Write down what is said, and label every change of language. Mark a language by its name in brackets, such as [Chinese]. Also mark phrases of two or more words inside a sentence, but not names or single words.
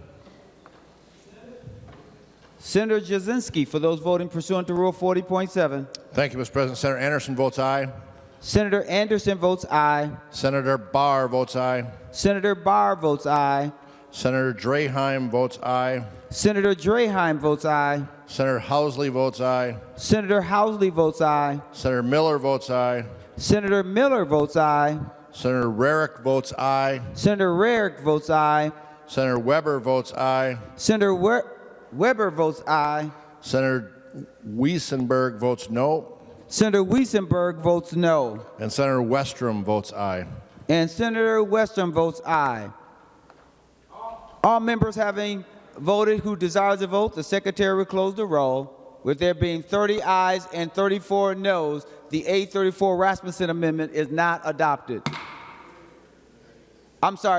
[English] Senator Jasinski, for those voting pursuant to Rule 40.7. Thank you, Mr. President. Senator Anderson votes aye. Senator Anderson votes aye. Senator Barr votes aye. Senator Barr votes aye. Senator Draheim votes aye. Senator Draheim votes aye. Senator Housley votes aye. Senator Housley votes aye. Senator Miller votes aye. Senator Miller votes aye. Senator Rarick votes aye. Senator Rarick votes aye. Senator Weber votes aye. Senator Weber votes aye. Senator Weissenberg votes no. Senator Weissenberg votes no. And Senator Westrom votes aye. And Senator Westrom votes aye. All members having voted who desires to vote, the Secretary will close the roll. With there being 30 ayes and 34 noes, the A34 Rasmussen Amendment is not adopted. I'm sorry.